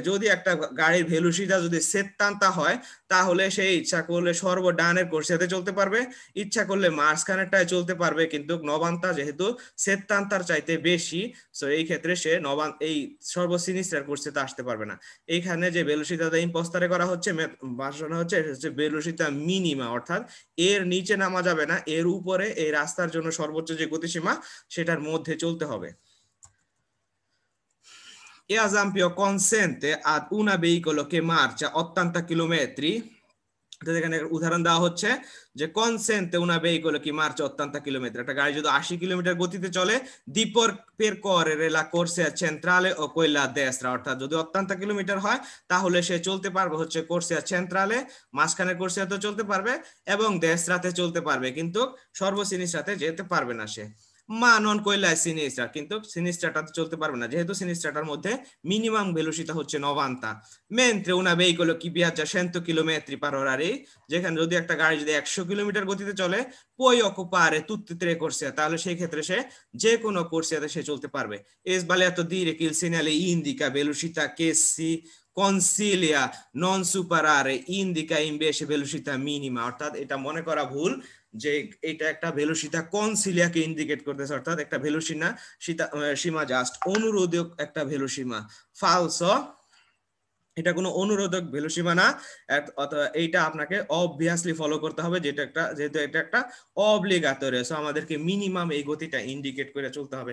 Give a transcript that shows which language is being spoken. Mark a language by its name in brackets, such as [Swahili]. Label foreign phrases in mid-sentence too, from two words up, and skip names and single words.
[Bangla] যদি একটা গাড়ির ভেলোসিটি যদি সেত্তান্তা হয় তাহলে সে ইচ্ছা করলে সর্বডানের কোর্সিয়াতে চলতে পারবে, ইচ্ছা করলে মাঝখানেরটায় চলতে পারবে, কিন্তু নবান্তা যেহেতু সেত্তান্তার চাইতে বেশি, সো এই ক্ষেত্রে সে এই সর্বসিনিস্ট্রার কোর্সিয়াতে আসতে পারবে না। এইখানে যে ভেলোসিটিটা ইম্পোস্টারে করা হচ্ছে বাসানো হচ্ছে ভেলোসিটি মিনিমা, অর্থাৎ এর নিচে নামা যাবে না, এর উপরে এই রাস্তার জন্য সর্বোচ্চ যে গতিসীমা সেটার মধ্যে চলতে হবে। [Italian] E ad esempio consente ad una veicolo che marcia 80 chilometri, [Bangla] এখানে উদাহরণ দেওয়া হচ্ছে যে কনসেন্টে [Italian] una veicolo che marcia [Bangla] 80 কিলোমিটার, একটা গাড়ি যদি 80 কিলোমিটার গতিতে চলে, [Italian] di percorrere la corsia centrale o quella a destra, [Bangla] অর্থাৎ যদি 80 কিলোমিটার হয় তাহলে সে চলতে পারবে হচ্ছে [Italian] corsia centrale, [Bangla] মাঝখানের কোর্সিয়াতে চলতে পারবে এবং দেশরাতে চলতে পারবে, কিন্তু সর্বসিনিস্ট্রাতে যেতে পারবে না সে। [Italian] ma non quella sinistra, [Bangla] কিন্তু সিনিস্ট্রাটাতে চলতে পারবে না, যেহেতু সিনিস্ট্রাটার মধ্যে মিনিমাম ভেলোসিটি হচ্ছে 90। [Italian] mentre una veicolo che viaggia 100 km per orari, [Bangla] যেখানে যদি একটা গাড়ি যদি 100 কিলোমিটার গতিতে চলে, [Italian] puoi occupare tutte e tre corsie, [Bangla] তাহলে সেই ক্ষেত্রে সে যে কোনো কোর্সিয়াতে সে চলতে পারবে। [Italian] è sbagliato dire che il segnale indica velocità che si consiglia non superare, indica invece velocità minima, [Bangla] অর্থাৎ এটা মনে করা ভুল যে এটা একটা ভেলোসিটা কনসিলিয়াকে ইন্ডিকেট করতেছে, অর্থাৎ একটা ভেলোসীমা সীমা জাস্ট অনুরোধক একটা ভেলোসীমা। ফালসো, এটা কোনো অনুরোধক ভেলোসীমা না, এইটা আপনাকে অবভিয়াসলি ফলো করতে হবে, যেহেতু এটা একটা অব্লিগাটোরি, সো আমাদেরকে মিনিমাম এই গতিটা ইন্ডিকেট করে চলতে হবে।